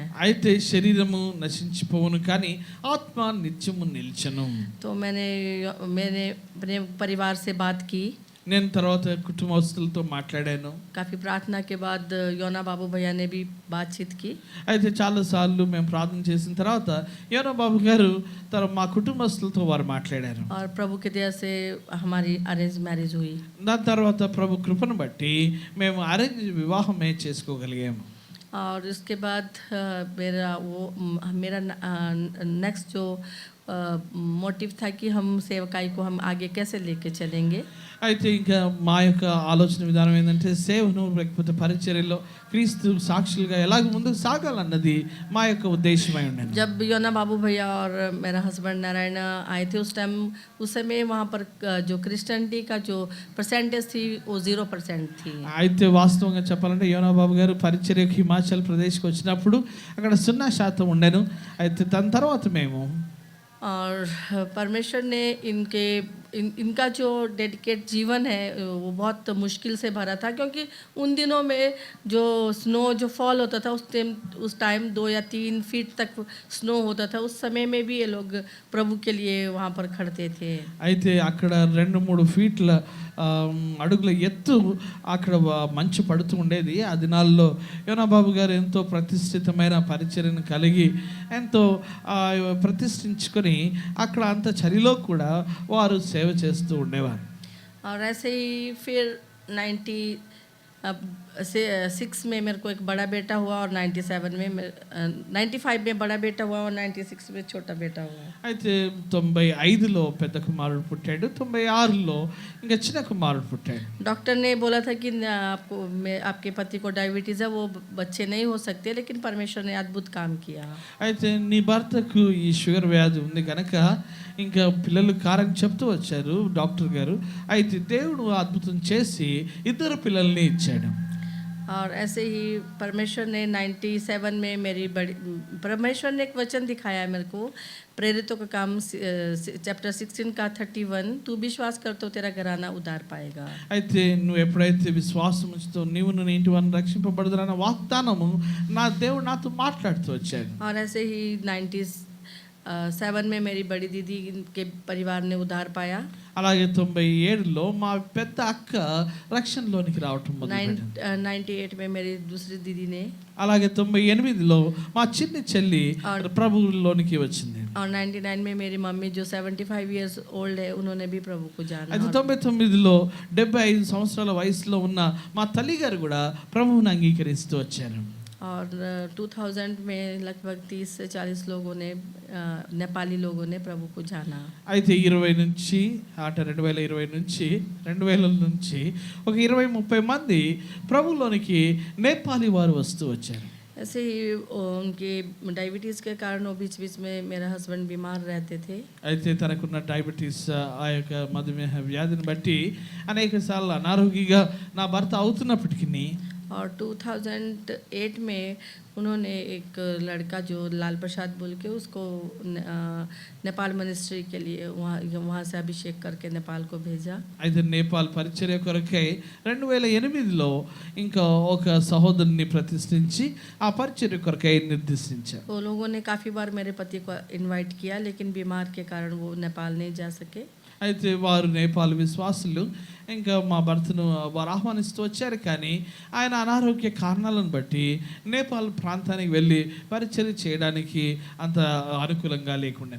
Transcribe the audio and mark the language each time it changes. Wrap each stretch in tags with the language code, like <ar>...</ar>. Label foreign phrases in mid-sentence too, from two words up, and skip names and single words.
<te>అయితే శరీరము నశించిపోవును కానీ ఆత్మ నిత్యము నిల్చును.</te> <hi>तो मैंने अपने परिवार से बात की,</hi> <te>నేను తర్వాత కుటుంబస్తులతో మాట్లాడాను.</te> <hi>काफ़ी प्रार्थना के बाद योना बाबू भैया ने भी बातचीत की।</hi> <te>అయితే చాలాసార్లు మేము ప్రార్థన చేసిన తర్వాత యోనా బాబు గారు మా కుటుంబస్తులతో వారు మాట్లాడారు.</te> <hi>और प्रभु की दया से हमारी</hi> <en>arrange marriage</en> <hi>हुई।</hi> <te>దాని తర్వాత ప్రభు కృపను బట్టి మేము అరేంజ్ వివాహమే చేసుకోగలిగాము.</te> <hi>और इसके बाद मेरा नेक्स्ट जो मोटिव था कि हम सेवकाई को हम आगे कैसे लेके चलेंगे।</hi> <te>అయితే ఇంకా మా యొక్క ఆలోచన విధానం ఏంటంటే సేవను లేకపోతే పరిచర్యలో క్రీస్తు సాక్షులుగా ఎలాగ ముందుకు సాగాలన్నది మా యొక్క ఉద్దేశమై ఉండేది.</te> <hi>जब योना बाबू भैया और मेरा हस्बैंड नारायण आए थे उस समय वहाँ पर जो क्रिश्चियनिटी का जो परसेंटेज थी वो 0% थी।</hi> <te>అయితే వాస్తవంగా చెప్పాలంటే యోనా బాబు గారు పరిచర్యకు హిమాచల్ ప్రదేశ్కి వచ్చినప్పుడు అక్కడ 0% ఉండేను. అయితే దాని తర్వాత మేము</te> <hi>और परमेश्वर ने इनका जो डेडिकेट जीवन है वो बहुत मुश्किल से भरा था, क्योंकि उन दिनों में जो स्नो जो फॉल होता था उस टाइम 2 या 3 फीट तक स्नो होता था। उस समय में भी ये लोग प्रभु के लिए वहाँ पर खड़ते थे।</hi> <te>అయితే అక్కడ 2-3 ఫీట్ల అడుగుల ఎత్తు అక్కడ మంచు పడుతూ ఉండేది. ఆ దినాల్లో యోనా బాబు గారు ఎంతో ప్రతిష్ఠితమైన పరిచర్యను కలిగి ఎంతో ప్రతిష్ఠించుకొని అక్కడ అంత చలిలో కూడా వారు సేవ చేస్తూ ఉండేవారు.</te> <hi>और ऐसे ही फिर 96 में मेरे को एक बड़ा बेटा हुआ और 95 में बड़ा बेटा हुआ और 96 में छोटा बेटा हुआ।</hi> <te>అయితే 95లో పెద్ద కుమారుడు పుట్టాడు, 96లో ఇంకా చిన్న కుమారుడు పుట్టాడు.</te> <hi>डॉक्टर ने बोला था कि आपके पति को डायबिटीज़ है, वो बच्चे नहीं हो सकते, लेकिन परमेश्वर ने अद्भुत काम किया।</hi> <te>అయితే నీ భర్తకు ఈ షుగర్ వ్యాధి ఉంది కనుక ఇంకా పిల్లలు కారని చెప్తూ వచ్చారు డాక్టర్ గారు. అయితే దేవుడు అద్భుతం చేసి 2 పిల్లల్ని ఇచ్చాడు.</te> <hi>और ऐसे ही परमेश्वर ने 97 में परमेश्वर ने एक वचन दिखाया मेरे को, प्रेरितों का काम चैप्टर 16 का 31, तू विश्वास कर तो तेरा घराना उद्धार पाएगा।</hi> <te>అయితే నువ్వు ఎప్పుడైతే విశ్వాసం ఉంచుతో నీవు నీ ఇంటి వారిని రక్షింపబడదురన్న వాగ్దానము నా దేవుడు నాతో మాట్లాడుతూ వచ్చాడు.</te> <hi>और ऐसे ही 97 में मेरी बड़ी दीदी के परिवार ने उद्धार पाया।</hi> <te>అలాగే 97లో మా పెద్ద అక్క రక్షణలోనికి రావటం మొదలుపెట్టింది.</te> <hi>98 में मेरी दूसरी दीदी ने,</hi> <te>అలాగే 98లో మా చిన్ని చెల్లి ప్రభువులోనికి వచ్చింది.</te> <hi>और 99 में मेरी मम्मी जो 75</hi> <en>years old</en> <hi>है उन्होंने भी प्रभु को जाना।</hi> <te>అయితే 99లో 75 సంవత్సరాల వయసులో ఉన్న మా తల్లి గారు కూడా ప్రభువుని అంగీకరిస్తూ వచ్చారు.</te> <hi>और 2000 में लगभग 30 से 40 लोगों ने नेपाली लोगों ने प्रभु को जाना।</hi> <te>అయితే 20 నుంచి 2020 నుంచి ఒక 20-30 మంది ప్రభువులోనికి నేపాలీ వారు వస్తూ వచ్చారు.</te> <hi>ऐसे ही उनके डायबिटीज़ के कारण वो बीच बीच में मेरा हस्बैंड बीमार रहते थे।</hi> <te>అయితే తనకున్న డయాబెటీస్ ఆ యొక్క మధుమేహ వ్యాధిని బట్టి అనేక సార్లు అనారోగ్యంగా నా భర్త అవుతున్నప్పటికీ</te> <hi>और 2008 में उन्होंने एक लड़का जो लाल प्रसाद बोल के उसको नेपाल मिनिस्ट्री के लिए वहाँ से अभिषेक करके नेपाल को भेजा।</hi> <te>అయితే నేపాల్ పరిచర్య కొరకై 2008లో ఇంకా ఒక సహోదరుని ప్రతిష్ఠించి ఆ పరిచర్య కొరకై నిర్దేశించారు.</te> <hi>वो लोगों ने काफ़ी बार मेरे पति को इनवाइट किया, लेकिन बीमार के कारण वो नेपाल नहीं जा सके।</hi> <te>అయితే వారు నేపాల్ విశ్వాసులు ఇంకా మా భర్తను వారు ఆహ్వానిస్తూ వచ్చారు, కానీ ఆయన అనారోగ్య కారణాలను బట్టి నేపాల్ ప్రాంతానికి వెళ్ళి పరిచర్య చేయడానికి అంత అనుకూలంగా లేకుండా.</te>